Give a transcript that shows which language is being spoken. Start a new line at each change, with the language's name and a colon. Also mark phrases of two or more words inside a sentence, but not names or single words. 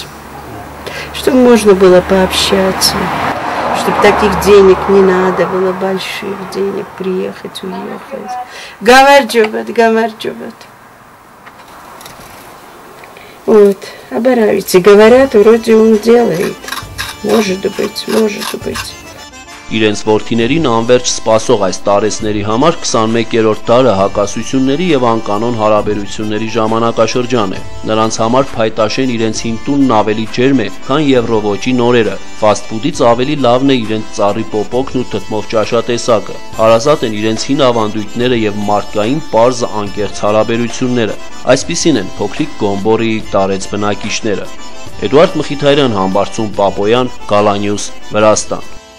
Russian: Чтобы можно было пообщаться. Чтобы таких денег не надо было, больших денег, приехать, уехать. Гамарджубат. Вот, оборавите. Говорят, вроде он делает. Может быть.
Armenian: Իրենց որդիներին անverջ սպասող այս տարեցների համար 21-րդ տարը հակասությունների եւ անկանոն հարաբերությունների ժամանակաշրջան է։ Նրանց համար փայտաշեն իրենց հին տունն ավելի ջերմ է, քան Եվրովոճի նորերը։ Ֆաստ ֆուդից ավելի լավն է իրենց ծառի պոպոկն ու թթմով ճաշատեսակը։ Հարազատ են իրենց հին ավանդույթները եւ մարդկային պարզ անկեղծ հարաբերությունները։ Այսպիսին են փոքրիկ Գոմբորիի տարեց բնակիչները։ Էդուարդ Մխիթարյան, Համբարձում Պապոյան, Գալանյուս, Վրաստան։